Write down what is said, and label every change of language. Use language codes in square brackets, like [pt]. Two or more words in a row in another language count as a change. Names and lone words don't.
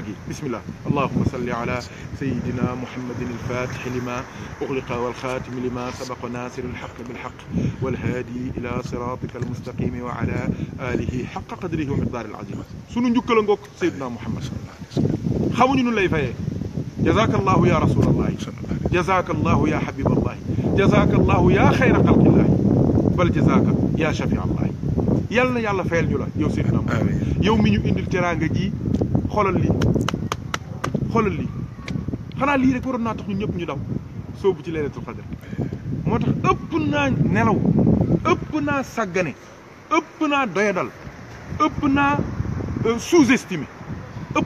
[ar] gi بسم الله اللهم صل على سيدنا محمد الفاتح لما أغلق والخاتم لما سبق ناصر الحق بالحق والهادي إلى صراطك المستقيم وعلى آله حق قدره ومقداره العظيم [wo] sunu njukkala ngoog sayidina muhammad xamuñu nu lay fayee [ar] جزاك الله يا رسول الله جزاك الله يا حبيب الله جزاك الله يا خير خلق الله بل جزاك يا شافي الله [wo] yàlla na yàlla fayal ñu la yow Seydina Muhammad yow mi ñu indil teraanga ji xoolal lii xanaa lii rek waroon naa tax ñun ñëpp ñu daw soobu ci laylatul qadr moo tax ëpp naa nelaw ëpp naa sàggane ëpp naa doyadal ëpp naa sous-estimé ëpp